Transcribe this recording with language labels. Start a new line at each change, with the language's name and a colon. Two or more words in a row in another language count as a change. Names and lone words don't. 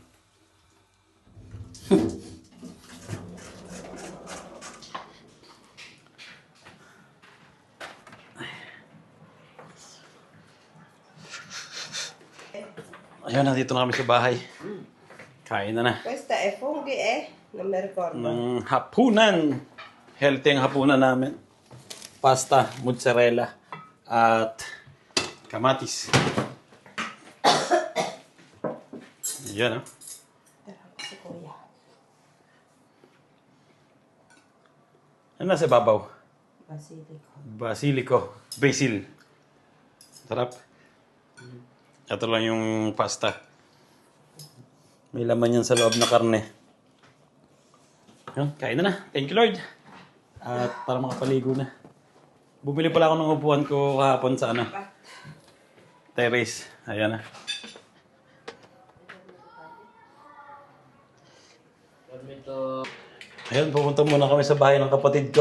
Filipino: Ayan, nandito na kami sa bahay. Kain na na.
Italian: Questa è funghi non mi ricordo.
Filipino: Ng hapunan. Healthy ang hapunan namin. Pasta, mozzarella, at kamatis. Yan, ah. Si Kuya. Ano nasa babaw? Basilico. Basilico. Basil. Sarap. Ito lang yung pasta. May laman yan sa loob na karne. Yun, kain na na.
English: Thank you, Lord.
Filipino: At para makapaligo na. Bumili pala ako ng upuan ko kahapon sa ano. Terrace. Ayan na. Ayan, pupunta muna kami sa bahay ng kapatid ko.